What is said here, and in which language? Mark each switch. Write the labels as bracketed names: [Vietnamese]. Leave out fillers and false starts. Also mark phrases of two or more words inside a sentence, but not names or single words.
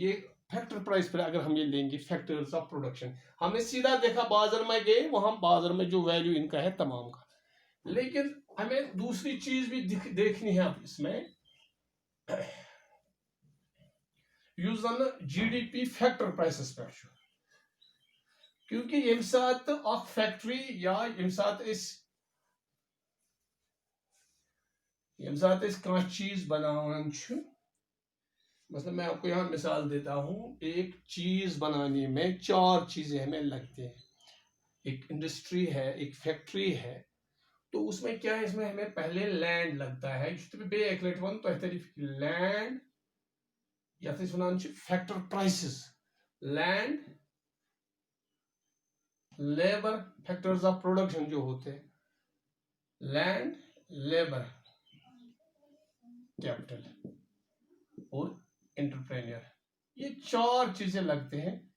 [Hindi] ये [English] factor price [Hindi] पर अगर हम ये लेंगे, [English] factors of production, [Hindi] हमने सीधा देखा बाजार में गए, वहां बाजार में जो वैल्यू इनका है तमाम का, लेकिन हमें दूसरी चीज भी देखनी है अब इसमें, [Kashmiri] यूज [English] GDP factor prices [Hindi] पे, क्योंकि [Kashmiri] यम सात फैक्ट्री या यम सात चीज बनावन, [Hindi] मतलब मैं आपको यहाँ मिसाल देता हूँ, एक चीज बनाने में 4 चीजें हमें लगती हैं। एक इंडस्ट्री है, एक फैक्ट्री है, तो उसमें क्या है, इसमें हमें पहले लैंड लगता है, लैंड या [English] factor prices, land, labour, factors of production [Hindi] जो होते हैं, [English] land, labour, capital [Hindi] और एंटरप्रेन्योर, ये 4 चीजें लगते हैं।